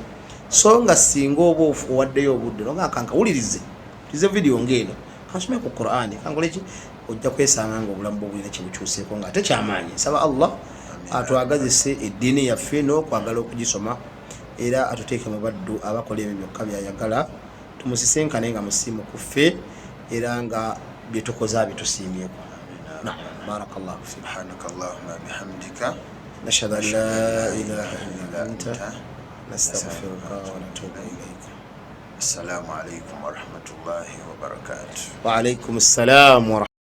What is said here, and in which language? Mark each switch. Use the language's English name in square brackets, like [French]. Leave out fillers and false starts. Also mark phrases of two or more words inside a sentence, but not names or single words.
[Ganda] So nga singa oba owaddeyo obudde noga kankawulirize tize vidiyo ng'eno kansome ku Qur'ani kankoleki ojja kwesanga nga obulamu bwo bulina kye bukyuseeko nga ate kyamaanyi. Nsaba Allah atwagazise eddiini yaffe n'okwagala okugisoma era atuteeke mu baddu abakola ebyo byokka byayagala tumusisenkane nga musiimu ku ffe era nga bye tukoze abitusiimyeko. [Arabic] بارك الله فيك. سبحانك اللهم وبحمدك نشهد أن لا إله إلا أنت نستغفرك ونتوب إليك. السلام عليكم ورحمة الله وبركاته. وعليكم السلام و